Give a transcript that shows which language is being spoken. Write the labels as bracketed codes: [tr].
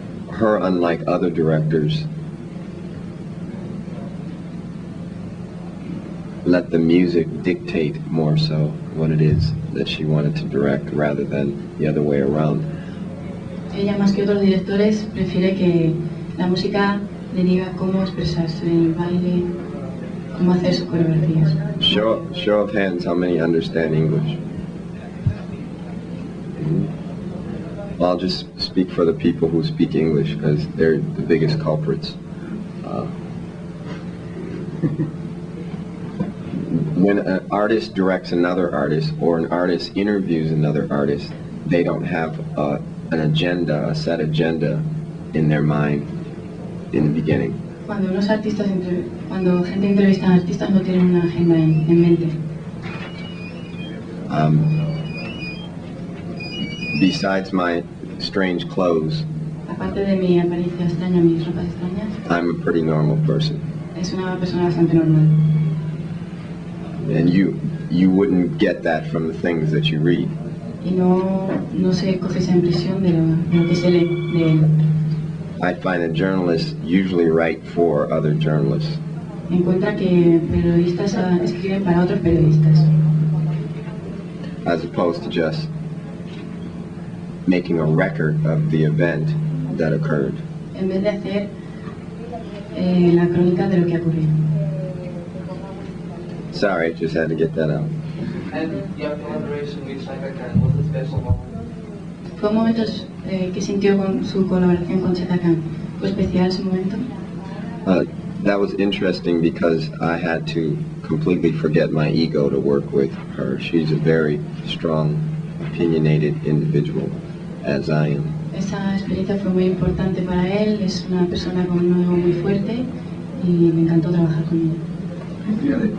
[en] Her, unlike other directors, let the music dictate more so what it is that she wanted to direct rather than the other way around. [es] Ella, más que otros directores, prefiere que la música le diga cómo expresarse en el baile, cómo hacer sus coreografías. [en] Show of hands, how many understand English? Well, I'll just speak for the people who speak English because they're the biggest culprits. When an artist directs another artist or an artist interviews another artist, they don't have an agenda, a set agenda in their mind in the beginning. [es] Cuando cuando gente entrevista a artistas no tienen una agenda en mente. [en] Besides my strange clothes, [es] Aparte de mi apariencia extraña, mis ropas extrañas, [en] I'm a pretty normal person. [es] es una persona bastante normal. [en] And you wouldn't get that from the things that you read. [es] y no se coge esa impresión de lo que se lee de él. [en] I find that journalists usually write for other journalists. [es] Encuentra que periodistas escriben para otros periodistas, [en] as opposed to just making a record of the event that occurred. [es] en vez de hacer la crónica de lo que ocurrió. [en] Sorry, just had to get that out. And your collaboration with Chaka Khan was a special moment. [es] ¿Fue un momento que sintió con su colaboración con Chaka Khan? ¿Fue especial ese momento? [en] That was interesting because I had to completely forget my ego to work with her. She's a very strong, opinionated individual, as I am. [es] Esa experiencia fue muy importante para él, es una persona con un ego muy fuerte y me encantó trabajar con ella.